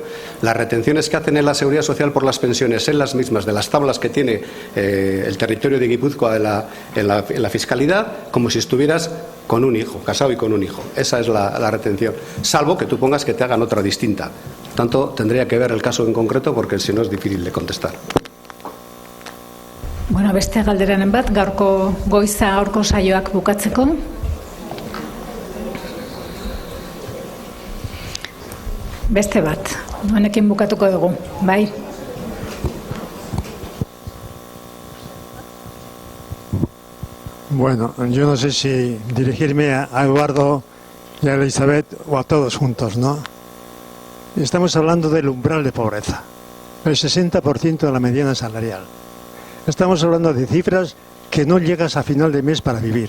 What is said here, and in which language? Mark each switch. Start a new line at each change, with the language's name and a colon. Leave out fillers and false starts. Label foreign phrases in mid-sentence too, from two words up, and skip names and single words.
Spanish: Las retenciones que hacen en la Seguridad Social por las pensiones son las mismas de las tablas que tiene el territorio de Guipúzcoa en la fiscalidad, como si estuvieras con un hijo, casado y con un hijo. Esa es la retención, salvo que tú pongas que te hagan otra distinta. Por tanto, tendría que ver el caso en concreto porque si no es difícil de contestar.
Basque: Bueno, beste galderaren bat, gaurko saioak bukatzeko. Beste bat, honekin bukatuko dugu, bai?
Spanish: Bueno, yo no sé si dirigirme a Eduardo y a Elizabeth o a todos juntos, ¿no? Estamos hablando del umbral de pobreza, el 60% de la mediana salarial. Estamos hablando de cifras que no llegas a final de mes para vivir.